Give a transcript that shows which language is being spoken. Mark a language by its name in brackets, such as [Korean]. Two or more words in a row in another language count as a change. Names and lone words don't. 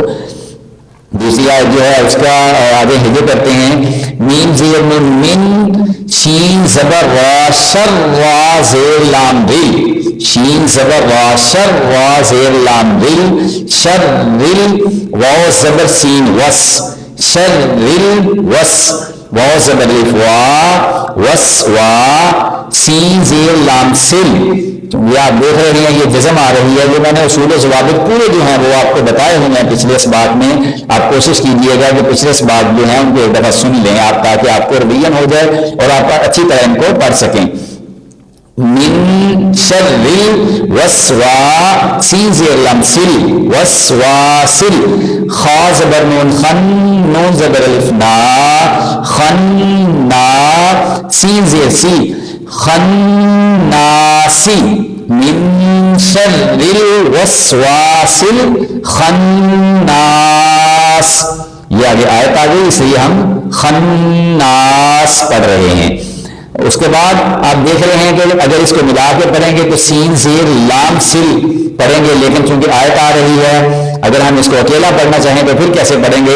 [Urdu] دوسری آیت جو ہے اس کا آگے ہجے کرتے ہیں، میم زیر نون من، شین زبر را، شر را زیر لام دل، شین زبر را، شر را زیر لام دل، شر دل، واو زبر سین وس، شر دل وس، واو زبر الف وا، وس وا، سین زیر لام سل۔ یہ آپ دیکھ رہے ہیں، یہ جزم آ رہی ہے، جو میں نے اصول و ضوابط پورے جو ہیں وہ آپ کو بتائے ہوئے ہیں پچھلے اسباق میں۔ آپ کوشش کیجئے گا کہ پچھلے اسباق جو ہیں ان کو ایک دفعہ سن لیں آپ، تاکہ آپ کو ریویژن ہو جائے اور آپ اچھی طرح ان کو پڑھ سکیں۔ [Arabic] من شر وسوا، [Urdu] سین زیر لام سل، وسواسل، خا زبر نون خن، نون زبر الف نا، خنا، سین زیر سی، [Arabic] خناسی، من شر الوسواس الخناس۔ [Urdu] یہ آگے آیت آ گئی، اس لیے ہم خناس پڑھ رہے ہیں۔ اس کے بعد آپ دیکھ رہے ہیں کہ اگر اس کو ملا کے پڑھیں گے تو سین زیر لام سل پڑھیں گے، لیکن چونکہ آیت آ رہی ہے، اگر ہم اس کو اکیلا پڑھنا چاہیں تو پھر کیسے پڑھیں گے؟